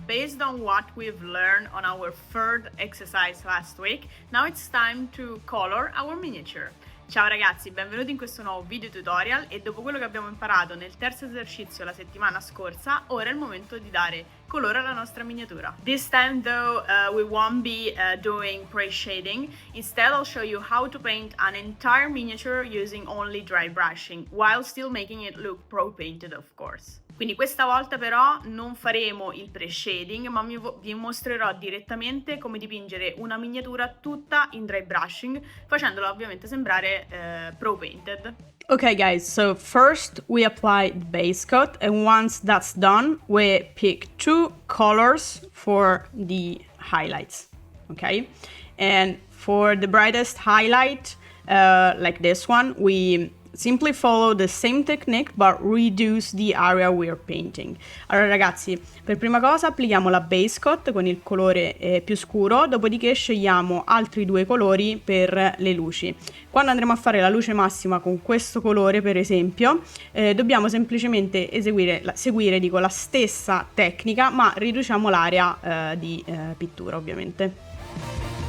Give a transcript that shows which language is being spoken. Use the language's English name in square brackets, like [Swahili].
[English] Based on what we've learned on our third exercise last week, now it's time to color our miniature. [Italian] Ciao ragazzi, benvenuti in questo nuovo video tutorial e dopo quello che abbiamo imparato nel terzo esercizio la settimana scorsa, ora è il momento di dare colore alla nostra miniatura. [English] This time though we won't be doing pre-shading, instead I'll show you how to paint an entire miniature using only dry brushing, while still making it look pro-painted of course. [Italian] Quindi questa volta però non faremo il pre-shading, ma vi mostrerò direttamente come dipingere una miniatura tutta in dry brushing, facendola ovviamente sembrare pro-painted. [English] Okay guys, so first we apply the base coat, and once that's done we pick two colors for the highlights, okay? And for the brightest highlight, like this one, we simply follow the same technique but reduce the area we're painting. [Italian] Allora ragazzi, per prima cosa applichiamo la base coat con il colore più scuro, dopodiché scegliamo altri due colori per le luci. Quando andremo a fare la luce massima con questo colore, per esempio, dobbiamo semplicemente seguire la stessa tecnica, ma riduciamo l'area di pittura ovviamente.